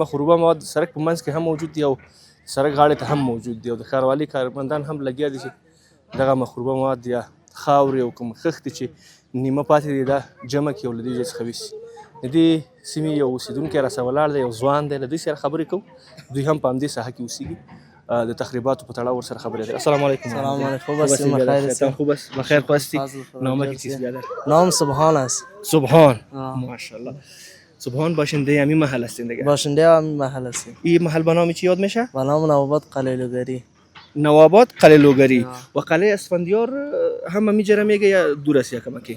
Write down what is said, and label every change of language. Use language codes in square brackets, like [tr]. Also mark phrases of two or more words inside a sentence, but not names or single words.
[ps] مخروبه مواد د سړک په منځ کې هم موجود دي او سړک غاړې ته هم موجود دي او د ښاروالۍ کارمندان هم لګیا دي چې دغه مخروبه مواد یا خاورې او کوم خښتې چې نیمه پاتې دي دا جمع کړي او له دې ځای څخه ویسي. د دې سیمې یو اوسېدونکی راسره ولاړ دی، یو ځوان دی. له دوی سره خبرې کوو. دوی هم په همدې ساحه کې اوسېږي د تخریباتو په تړاو ورسره خبرې اترې. [ar] السلام علیکم. سلام علیکم. [fa] خوب هستی؟ خوب بخیر هستی؟ هستی؟ خوب است؟ بخیر هستی؟ فضل خدا. نامه کی مرسی. چیست بیادر؟ نام سبحان است. سبحان. آه. ماشاءالله. سبحان باشنده همین محل هستین دیگه. باشنده همین محل هستیم. این محل به نام چی یاد میشه؟ به نام نواباد قلیلوگری. نواباد قلعه‌لوگری. و قلعه اسفندیار هم میجره میگه یا دور است یکم کی؟